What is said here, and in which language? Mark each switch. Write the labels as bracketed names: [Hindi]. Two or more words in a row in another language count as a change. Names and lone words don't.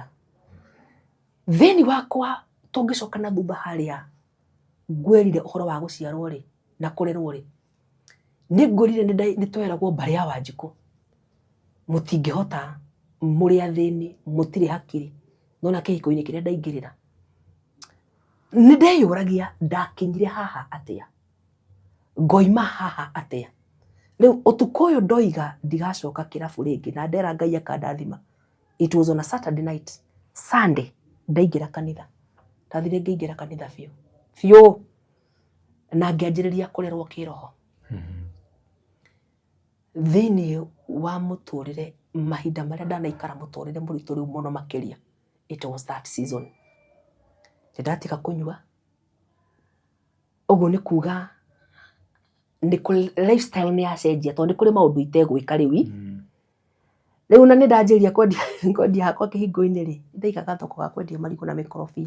[Kikuyu] Thĩinĩ wakwa tũngĩcoka na thutha harĩa ngwĩrire ũhoro wa gũciarwo rĩ na kũrerwo rĩ, nĩ ngwĩrire nĩ tweragwo mbarĩ ya Wanjikũ, mũtingĩhota, mũrĩ athĩni, mũtirĩ hakiri. Nona kĩhiko-inĩ kĩrĩa ndaingĩrĩra, nĩ ndeyũragia ndakinyire haha atĩa, ngoima haha atĩa. Rĩu ũtukũ ũyũ ndoiga ndigacoka kĩrabu rĩngĩ na ndera Ngai akandathima. [English] It was on a Saturday night. [Kikuyu] Sunday ndaingĩra kanitha. Ndathire ngĩingĩra kanitha biũ na ngĩanjĩrĩria kũrerwo kĩroho. Thĩinĩ wa mũtũrĩre, mahinda marĩa ndanaikara mũtũrĩre mũritũ rĩu mũno makĩria, [English] it was that season. [Kikuyu] Ndatiga kũnyua. Ũguo nĩ kuga lifestyle nĩ yacenjia tondũ nĩ kũrĩ maũndũ itegwĩka rĩu. Rĩu na nĩ ndanjĩria kwendia hakwa kĩhingo-inĩ rĩ, ndaigaga thoko ga kwendia marigũ na mĩkorobia.